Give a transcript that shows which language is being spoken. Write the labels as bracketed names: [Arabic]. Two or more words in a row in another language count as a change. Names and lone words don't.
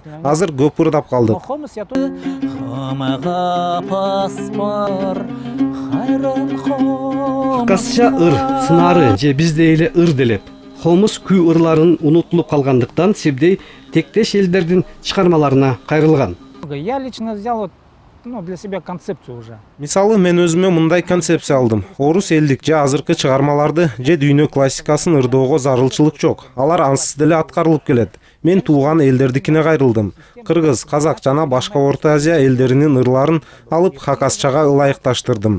[Kyrgyz] Азыр көп ырдап калдык. Хакасча ыр, сынары же бизде эле ыр делеп. Хомус күй ырларын унутулуп калгандыктан Себдей тектеш элдердин чыгармаларына кайрылган. [Russian] Я лично взял вот, для себя концепцию уже. [Kyrgyz] Мисалы мен өзүмө мындай концепция алдым. Орус элдик же азыркы чыгармаларды же дүйнө классикасын ырдоого зарылчылык жок. Алар ансыз деле аткарылып келет. Мен туулган элдердикине кайрылдым. Кыргыз, казак жана башка Орто Азия элдеринин ырларын алып хакасчага ылайыкташтырдым.